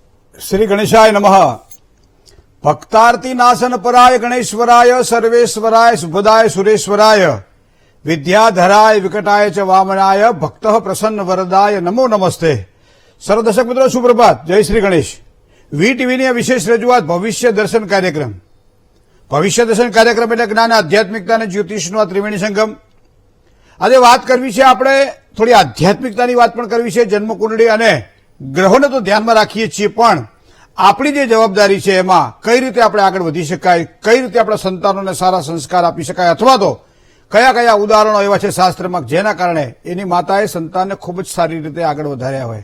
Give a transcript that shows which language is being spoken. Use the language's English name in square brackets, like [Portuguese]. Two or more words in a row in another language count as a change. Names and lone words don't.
[Sanskrit] श्री गणेशाय नमः। भक्तार्ति नाशन पराय गणेश्वराय सर्वेश्वराय शुभदाय सुरेश्वराय विद्याधराय विकटाय च वामनाय भक्तः प्रसन्न वरदाय नमो नमस्ते। [Hindi] सर्व दर्शक मित्रों सुप्रभात, जय श्री गणेश। [Gujarati] વીટીવીની આ વિશેષ રજૂઆત ભવિષ્ય દર્શન કાર્યક્રમ. ભવિષ્ય દર્શન કાર્યક્રમ એટલે જ્ઞાન, આધ્યાત્મિકતા અને જ્યોતિષનો આ ત્રિવેણી સંગમ. આજે વાત કરવી છે, આપણે થોડી આધ્યાત્મિકતાની વાત પણ કરવી છે. જન્મકુંડળી અને ગ્રહોને તો ધ્યાનમાં રાખીએ છીએ, પણ આપણી જે જવાબદારી છે એમાં કઈ રીતે આપણે આગળ વધી શકાય, કઈ રીતે આપણા સંતાનોને સારા સંસ્કાર આપી શકાય, અથવા તો કયા કયા ઉદાહરણો એવા છે શાસ્ત્રમાં જેના કારણે એની માતાએ સંતાનને ખૂબ જ સારી રીતે આગળ વધાર્યા હોય.